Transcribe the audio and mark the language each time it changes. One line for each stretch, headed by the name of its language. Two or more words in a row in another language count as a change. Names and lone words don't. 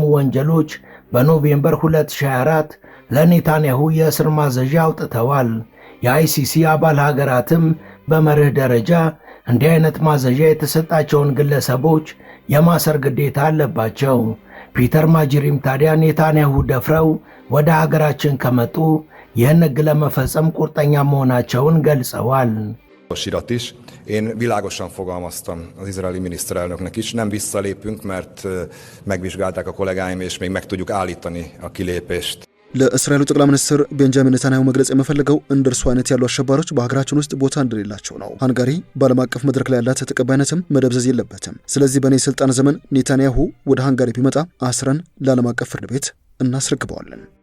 Amharic: ወንጀሎች በኖቬምበር 2024 ለኔታንያሁ የእስር ማዘዣ አውጥተዋል። የአይሲሲ አባል ሀገራትም በመርህ ደረጃ እንዲህ አይነት ማዘዣ የተሰጣቸውን ግለሰቦች የማሰር ግዴታ አለባቸው። ፒተር ማጅሪም ታዲያ ኔታንያሁ ደፍረው ወደ ሀገራችን ከመጡ ይህን ሕግ ለመፈጸም ቁርጠኛ መሆናቸውን ገልጸዋል።
Hungarian: Én világosan fogalmaztam az izraeli miniszterelnöknek is, nem visszalépünk, mert megvizsgálták a kollégáim, és még meg tudjuk állítani a kilépést.
Amharic: ለእስራኤሉ ጠቅላይ ሚኒስትር ቤንጃሚን ኔታንያሁ መግለጽ የምፈልገው እንደ እርሱ አይነት ያሉ አሸባሪዎች በሀገራችን ውስጥ ቦታ እንደሌላቸው ነው። ሃንጋሪ በዓለም አቀፍ መድረክ ላይ ያላት ተቀባይነትም መደብዘዝ የለበትም። ስለዚህ በእኔ ስልጣን ዘመን ኔታንያሁ ወደ ሃንጋሪ ቢመጣ አስረን ለዓለም አቀፍ ፍርድ ቤት እናስረክበዋለን።